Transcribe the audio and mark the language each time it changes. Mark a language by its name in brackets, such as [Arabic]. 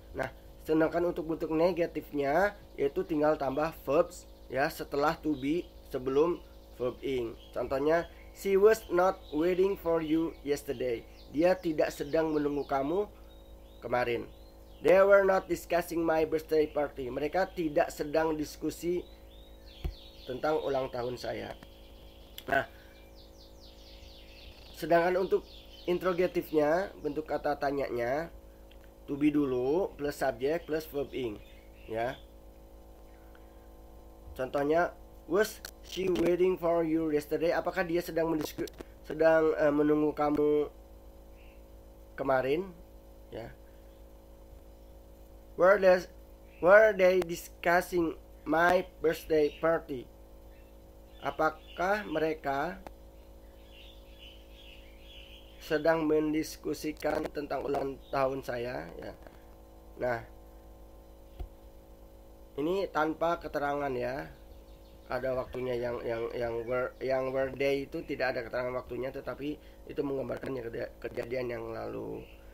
[Indonesian] Nah, sedangkan untuk bentuk negatifnya yaitu tinggal tambah verbs ya setelah to be sebelum verb ing. Contohnya [English] she was not waiting for you yesterday. [Indonesian] Dia tidak sedang menunggu kamu kemarin. [English] They were not discussing my birthday party. [Indonesian] Mereka tidak sedang diskusi tentang ulang tahun saya. Nah, sedangkan untuk interrogatifnya, bentuk kata tanyanya, to be dulu [English] plus subject plus verb ing [Indonesian] ya. Contohnya, [English] was she waiting for you yesterday? [Indonesian] Apakah dia sedang menunggu kamu kemarin ya. [English] Were they discussing my birthday party? [Indonesian] Apakah mereka sedang mendiskusikan tentang ulang tahun saya ya. Nah, ini tanpa keterangan ya. Ada waktunya yang [English] were they [Indonesian] itu tidak ada keterangan waktunya, tetapi itu menggambarkan kejadian yang lalu.